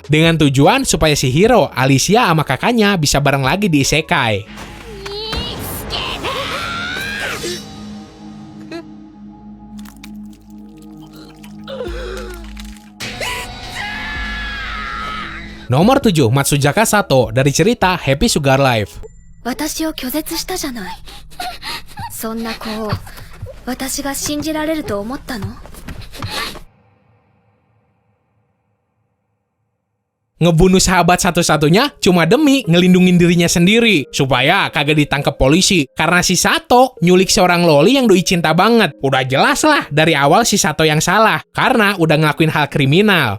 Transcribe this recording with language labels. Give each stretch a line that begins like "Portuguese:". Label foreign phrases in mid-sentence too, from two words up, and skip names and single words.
Indonesian: Dengan tujuan supaya si Hiro, Alicia sama kakaknya bisa bareng lagi di isekai. Nomor 7, Matsuzaka Sato dari cerita Happy Sugar Life.
Japanese: 私を拒絶したじゃない。そんな子を私が信じられると思ったの？
Indonesian: Ngebunuh sahabat satu-satunya cuma demi ngelindungin dirinya sendiri supaya kagak ditangkap polisi karena si Sato nyulik seorang loli yang Doi cinta banget. Udah jelas lah dari awal si Sato yang salah karena udah ngelakuin hal kriminal.